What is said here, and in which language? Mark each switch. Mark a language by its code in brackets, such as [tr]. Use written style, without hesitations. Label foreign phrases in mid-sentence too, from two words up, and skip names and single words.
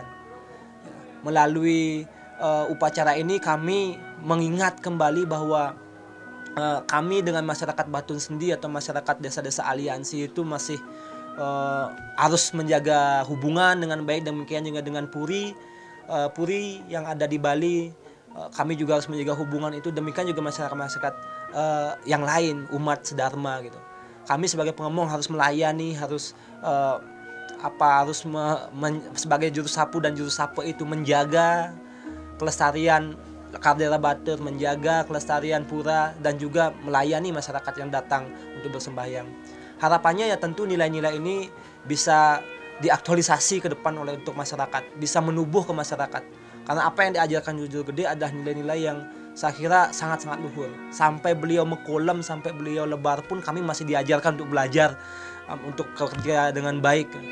[id] Ya, melalui upacara ini kami mengingat kembali bahwa kami dengan masyarakat Batun Sendi atau masyarakat desa-desa aliansi itu masih harus menjaga hubungan dengan baik, demikian juga dengan Puri yang ada di Bali. Kami juga harus menjaga hubungan itu, demikian juga masyarakat-masyarakat yang lain, umat sedharma gitu. Kami sebagai pengemong harus melayani, harus sebagai juru sapu dan juru sapu itu menjaga kelestarian Kardera Batur, menjaga kelestarian pura, dan juga melayani masyarakat yang datang untuk bersembahyang. Harapannya ya tentu nilai-nilai ini bisa diaktualisasi ke depan untuk masyarakat, bisa menubuh ke masyarakat. Karena apa yang diajarkan Jero Gede adalah nilai-nilai yang saya kira sangat-sangat luhur. Sampai beliau mekolem, sampai beliau lebar pun kami masih diajarkan untuk belajar, untuk kerja dengan baik.